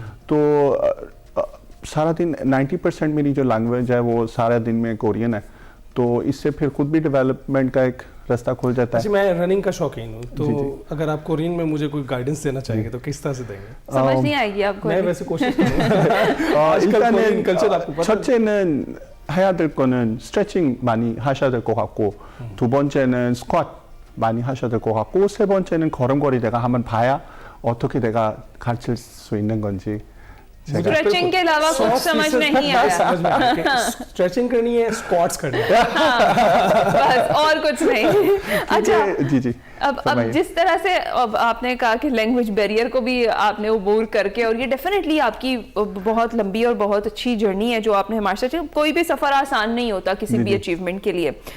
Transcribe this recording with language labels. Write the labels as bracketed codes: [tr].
[hi] तो सारा दिन 90% मेरी जो लैंग्वेज है वो सारा दिन में कोरियन है, तो इससे फिर खुद भी डेवलपमेंट का एक रास्ता खुल जाता है। मैं रनिंग का शौकीन हूँ, तो अगर आप कोरियन में मुझे कोई गाइडेंस देना चाहेंगे तो किस तरह से देंगे? समझ नहीं आएगी आपको। मैं वैसे कोशिश करूँगा। [ko] 일단은 [hi] कल्चर आपको पता है? [ko] 첫째는 해야 될 거는 스트레칭 많이 하셔야 될 것 같고, 두 번째는 스쿼트 많이 하셔야 될 것 같고, 세 번째는 걸음걸이 내가 한번 봐야 어떻게 내가 가르칠 수 있는 건지 [hi] स्ट्रेचिंग के अलावा कुछ समझ नहीं आया। स्ट्रेचिंग करनी है, स्क्वाट्स करनी है, बस और कुछ नहीं। अच्छा जी अब जिस तरह से अब आपने कहा कि लैंग्वेज बैरियर को भी आपने अबूर करके, और ये डेफिनेटली आपकी बहुत लंबी और बहुत अच्छी जर्नी है जो आपने हमारे साथ, कोई भी सफ़र आसान नहीं होता किसी भी अचीवमेंट के लिए।